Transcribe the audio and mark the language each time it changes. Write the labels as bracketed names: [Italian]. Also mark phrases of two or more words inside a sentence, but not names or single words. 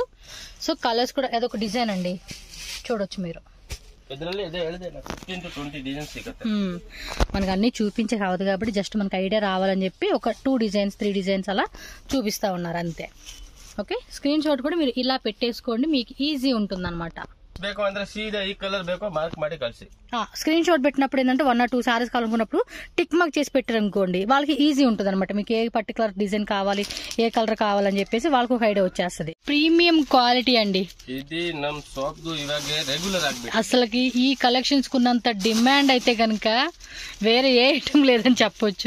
[Telugu] సో కలర్స్ కూడా అదొక డిజైన్ అండి, చూడొచ్చు మీరు. మనకు అన్ని చూపించే కావద్దు కాబట్టి జస్ట్ మనకు ఐడియా రావాలని చెప్పి ఒక 2 డిజైన్స్ 3 డిజైన్స్ అలా చూపిస్తా ఉన్నారు అంతే. ఓకే, [English] screen shot [Telugu] కూడా మీరు ఇలా పెట్టేసుకోండి, మీకు ఈజీ ఉంటుంది అనమాట. [Kannada] ಬೇಕು ಅಂದ್ರೆ ಸೀದಾ ಈ ಕಲರ್ ಬೇಕೋ మార్క్ ಮಾಡಿ కల్సి [Telugu] స్క్రీన్ షాట్ పెట్టినప్పుడు ఏంటంటే 1 or 2 సారీస్ కావాలనుకున్నప్పుడు [English] tick mark [Telugu] చేసి పెట్టారు అనుకోండి, వాళ్ళకి ఈజీ ఉంటుంది అనమాట. మీకు ఏ [English] particular design [Telugu] కావాలి, ఏ కలర్ కావాలని చెప్పేసి వాళ్ళకి ఒక ఐడియా వచ్చేస్తుంది. [English] premium quality [Telugu] అండి [Kannada] ఇది. ನಮ್ ಶಾಪ್ ಇವಾಗೆ ರೆಗ್ಯುಲರ್ ಆಗ್ಬೇಕು. [Telugu] అసలుకి ఈ కలెక్షన్స్ కున్నంత డిమాండ్ అయితే కనుక వేరే ఏ ఐటమ్ లేదని చెప్పొచ్చు.